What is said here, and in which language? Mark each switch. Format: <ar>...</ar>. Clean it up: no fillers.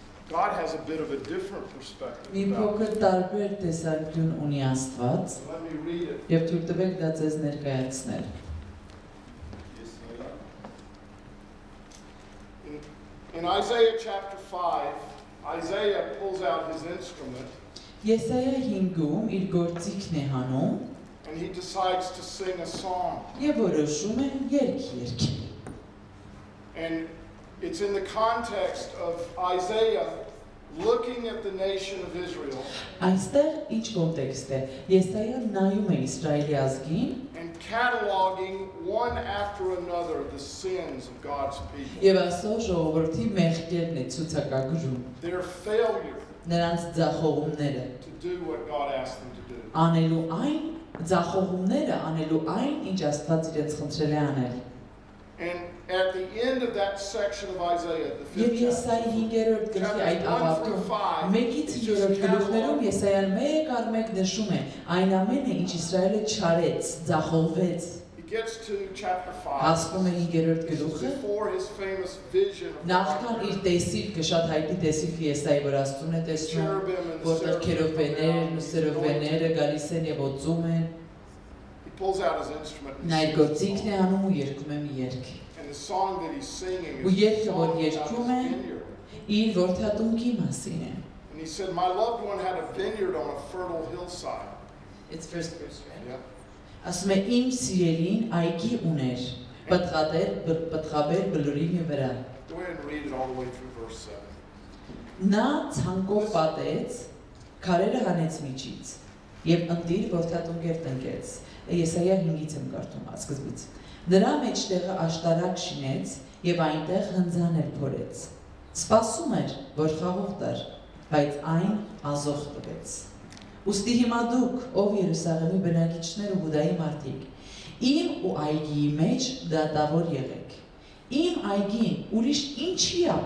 <en>God has a bit of a different perspective</en> <hy>մի</hy> <en>about</en> <hy>փոքր տարբեր տեսանկյուն ունի Աստված,</hy> <en>it. Let me read it.</en> <hy>եւ թույլ տվեք դա ձեզ ներկայացնել։</hy> <en>In Isaiah chapter 5, Isaiah pulls out his instrument</en> <hy>Եսայա 5-ում իր գործիքն է հանում</hy> <en>and he decides to sing a song.</en> <hy>եւ որոշում է երգ երգել։</hy> <en>And it's in the context of Isaiah looking at the nation of Israel</en> <hy>Այստեղ ինչ կոնտեքստ է։ Եսայան նայում է Իսրայելի ազգին</hy> <en>and cataloging one after another the sins of God's people,</en> <hy>եւ ասո ժողովրդի մեղքերն է ցուցակագրում,</hy> <en>their failure</en> <hy>նրանց ձախողումները,</hy> <en>to do what God asked them to do.</en> <hy>անելու այն ձախողումները, անելու այն, ինչ Աստված իրենց խնդրել է անել։</hy> <en>And at the end of that section of Isaiah, the</en> <hy>Եվ</hy> <en>5th</en> <hy>Եսայի</hy> <en>chapter,</en> <hy>5-րդ գլխի այդ</hy> <en>chapters 1 through</en> <hy>ավարտում</hy> <en>5,</en> <hy>1-ից</hy> <en>it's</en> <hy>5-րդ</hy> <en>just</en> <hy>գլուխներում</hy> <en>cataloging.</en> <hy>Եսայան մեկ առ մեկ նշում է այն ամենը, ինչ Իսրայելը չարեց, ձախողվեց։</hy> <en>He gets to chapter 5,</en> <hy>Հասնում է 5-րդ</hy> <en>this is</en> <hy>գլուխը,</hy> <en>before his famous vision of</en> <hy>նախքան իր տեսիլքը, շատ հայտնի տեսիլքը Եսայի վրա Աստծուն է</hy> <en>the</en> <hy>տեսնում,</hy> <en>cherubim and the</en> <hy>որտեղ</hy> <en>seraphim come</en> <hy>քերովբեներն</hy> <en>down,</en> <hy>ու</hy> <en>he's</en> <hy>սերովբեները</hy> <en>anointed.</en> <hy>գալիս են եւ օծում են։</hy> <en>He pulls out his instrument and</en> <hy>Նա իր</hy> <en>sings a</en> <hy>գործիքն է</hy> <en>song.</en> <hy>անում ու երգում է մի երգ։</hy> <en>And the song that he's singing</en> <hy>Ու</hy> <en>is a</en> <hy>երգը, որ</hy> <en>song about his</en> <hy>երգում է,</hy> <en>vineyard.</en> <hy>իր որդյատունքի մասին է։</hy> <en>And he said, my loved one had a vineyard on a fertile hillside. It's first verse, right? Yeah.</en> <hy>Ասում է իմ սիրելին այգի ուներ, պտղաբեր բլուրի մի վրա։</hy> <en>Go ahead and read it all the way through verse 7.</en> <hy>Նա ցանկով պատեց, քարերը հանեց միջից եւ ընտիր որդյատունկեր տնկեց։ Եսայա 5-ից եմ կարդում սկզբից։ Նրա մեջտեղը աշտարակ շինեց եւ այնտեղ հնձան էլ փորեց։ Սպասում էր, որ խաղող տար, բայց այն ազող տվեց։ Ուստի հիմա դուք, ով Երուսաղեմի բնակիչներ ու Հուդայի մարդիկ, իմ ու այգիի մեջ դատավոր եղեք։ Իմ այգին ուրիշ ինչի</hy>